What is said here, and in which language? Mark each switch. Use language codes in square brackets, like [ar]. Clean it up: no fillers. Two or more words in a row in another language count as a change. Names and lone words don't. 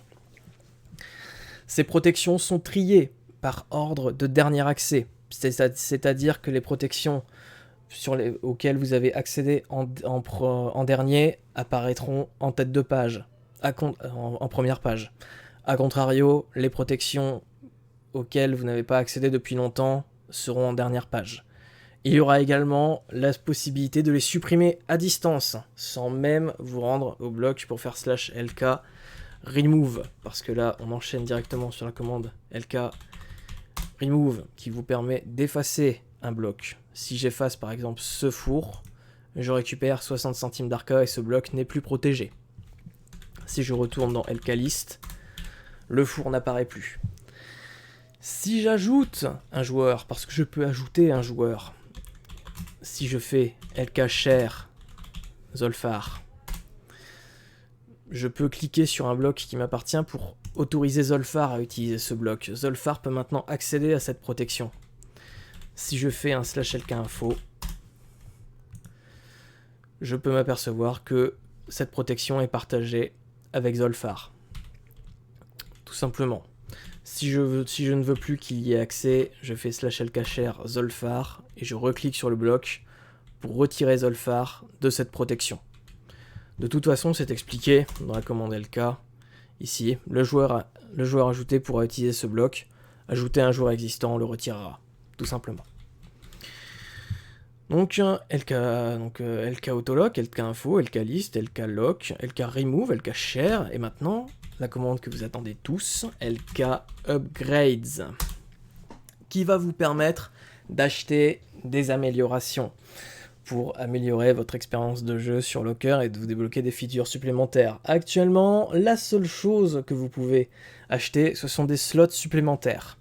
[fr] Ces protections sont triées par ordre de dernier accès, c'est-à-dire que les protections auxquels vous avez accédé en dernier apparaîtront en tête de page, en première page. A contrario, les protections auxquelles vous n'avez pas accédé depuis longtemps seront en dernière page. Il y aura également la possibilité de les supprimer à distance, sans même vous rendre au bloc pour faire /lk remove, parce que là on enchaîne directement sur la commande lk remove qui vous permet d'effacer un bloc. Si j'efface par exemple ce four, je récupère 60 centimes d'arca et ce bloc n'est plus protégé. Si je retourne dans lk-list, le four n'apparaît plus. Si j'ajoute un joueur, parce que je peux ajouter un joueur, si je fais lk-share Zolfar, je peux cliquer sur un bloc qui m'appartient pour autoriser Zolfar à utiliser ce bloc. Zolfar peut maintenant accéder à cette protection. Si je fais un /lk info, je peux m'apercevoir que cette protection est partagée avec Zolfar. Tout simplement. Si je ne veux plus qu'il y ait accès, je fais /lk share Zolfar et je reclique sur le bloc pour retirer Zolfar de cette protection. De toute façon, c'est expliqué dans la commande lk. Ici, le joueur ajouté pourra utiliser ce bloc. Ajouter un joueur existant, on le retirera, tout simplement. Donc lk autolock, lk info, lk list, lk lock, lk remove, lk share, et maintenant la commande que vous attendez tous, lk upgrades, qui va vous permettre d'acheter des améliorations pour améliorer votre expérience de jeu sur Locker et de vous débloquer des features supplémentaires. Actuellement, la seule chose que vous pouvez acheter, ce sont des slots supplémentaires.